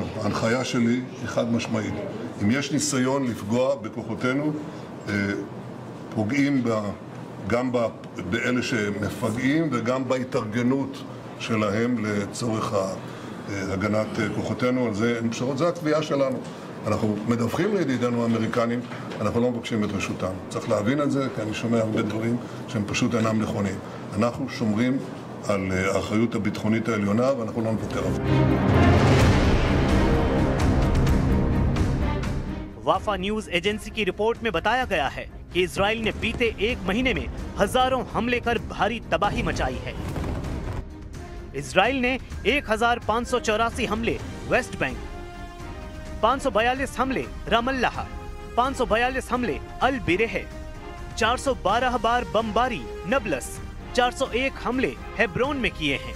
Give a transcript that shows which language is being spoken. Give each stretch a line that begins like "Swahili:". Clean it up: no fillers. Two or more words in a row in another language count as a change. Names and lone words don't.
Hebrew: ההנחיה שלי היא חד משמעית. אם יש ניסיון לפגוע בכוחותינו, פוגעים גם באלה שמפגעים וגם בהתארגנות שלהם לצורך הגנת כוחותינו, על זה אין פשרות, זה התביעה שלנו. אנחנו מדווחים לידידינו האמריקנים, אנחנו לא מבקשים את רשותם. צריך להבין את זה, כי אני שומע הרבה דברים שהם פשוט אינם נכונים. אנחנו שומרים על האחריות הביטחונית העליונה ואנחנו לא נוותר על זה.
Hindi: वाफा
English: news agency
Hindi: की रिपोर्ट में बताया गया है कि इजराइल ने बीते एक महीने में हजारों हमले कर भारी तबाही मचाई है। इजराइल ने 1584 हमले वेस्ट बैंक, 542 हमले रामल्लाह, 542 हमले अल बिरेह, 412 बार बमबारी नबलस, 401 हमले हेब्रोन में किए हैं।